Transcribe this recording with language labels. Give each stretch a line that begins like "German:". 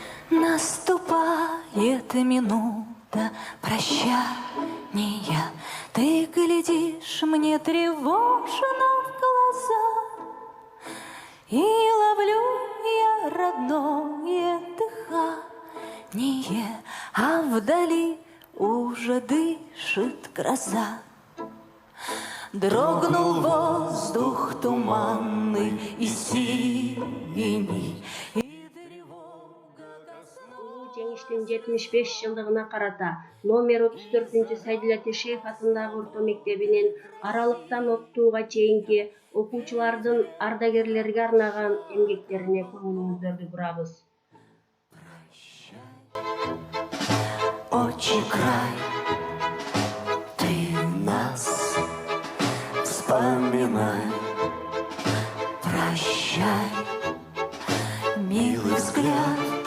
Russian: Наступает минута прощания, ты глядишь мне тревожно в глаза, и ловлю я родное дыхание, а вдали уже дышит гроза. Дрогнул воздух туманный и синий,
Kyrgyz: Жеңиштин 75 жылдыгына карата номер 34 Сайдилла Тишеев атындагы орто мектебинин аралыктан октууга чейинки окуучулардын ардагерлерге арнаган эмгектерине көңүлүңүздөрдү бурабыз.
Russian: Отчий край, ты нас вспоминай, прощай, милый взгляд.